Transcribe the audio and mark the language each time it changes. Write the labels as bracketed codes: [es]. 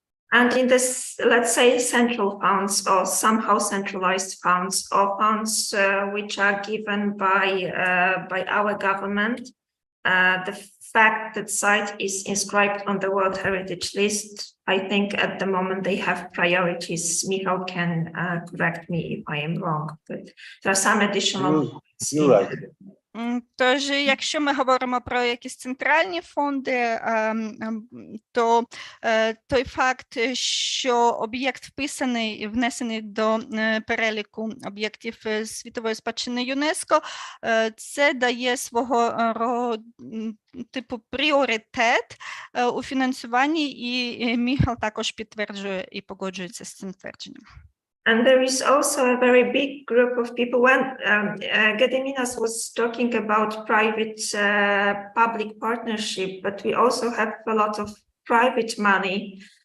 [en] And in this, let's say, central funds or somehow centralized funds or funds which are given by our government, the fact that site is inscribed on the World Heritage List, I think at the moment they have priorities. Michał can correct me if I am wrong, but there are some additional. You're right. [uk] Тож, якщо ми говоримо про якісь центральні фонди, то той факт, що об'єкт вписаний і внесений до переліку об'єктів Світової Спадщини ЮНЕСКО, це дає свого роду типу пріоритет у фінансуванні, і Міхал також підтверджує і погоджується з цим твердженням. [en] And there is also a very big group of people. When Gediminas was talking about private-public partnership, but we also have a lot of private money